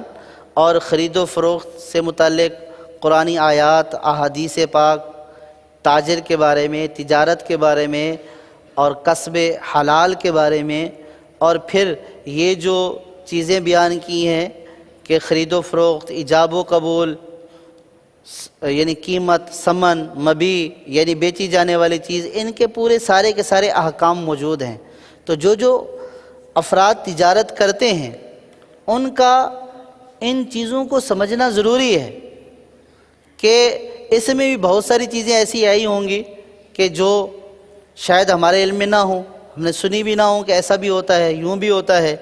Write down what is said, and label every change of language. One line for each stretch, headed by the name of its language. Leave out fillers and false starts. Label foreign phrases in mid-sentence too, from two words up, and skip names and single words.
Urdu: اور خرید و فروخت سے متعلق قرآنی آیات، احادیث پاک، تاجر کے بارے میں، تجارت کے بارے میں، اور کسب حلال کے بارے میں، اور پھر یہ جو چیزیں بیان کی ہیں کہ خرید و فروخت، ایجاب و قبول، یعنی قیمت، ثمن، مبیع یعنی بیچی جانے والی چیز، ان کے پورے سارے کے سارے احکام موجود ہیں۔ تو جو افراد تجارت کرتے ہیں ان کا ان چیزوں کو سمجھنا ضروری ہے کہ اس میں بھی بہت ساری چیزیں ایسی آئی ہوں گی کہ جو شاید ہمارے علم میں نہ ہوں، ہم نے سنی بھی نہ ہوں کہ ایسا بھی ہوتا ہے، یوں بھی ہوتا ہے۔